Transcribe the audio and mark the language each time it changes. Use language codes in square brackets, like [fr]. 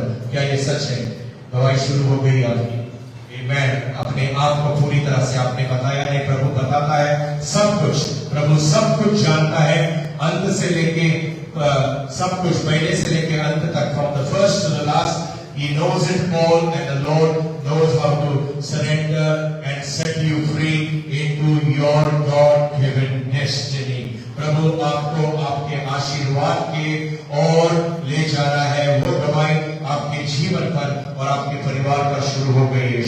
[hi] क्या ये सच है? गवाही शुरू हो गई आपकी। आमीन। अपने आप को पूरी तरह से आपने बताया है। प्रभु बताता है सब कुछ, प्रभु सब कुछ जानता है, अंत से लेके सब कुछ, पहले से लेके अंत तक, [en] from the first to the last. He knows it all, and the Lord knows how to surrender and set you free into your God-given destiny. [hi] प्रभु आपको आपके आशीर्वाद के और ले जा रहा है। वो दवाई आपके जीवन पर और आपके परिवार पर शुरू हो गई है।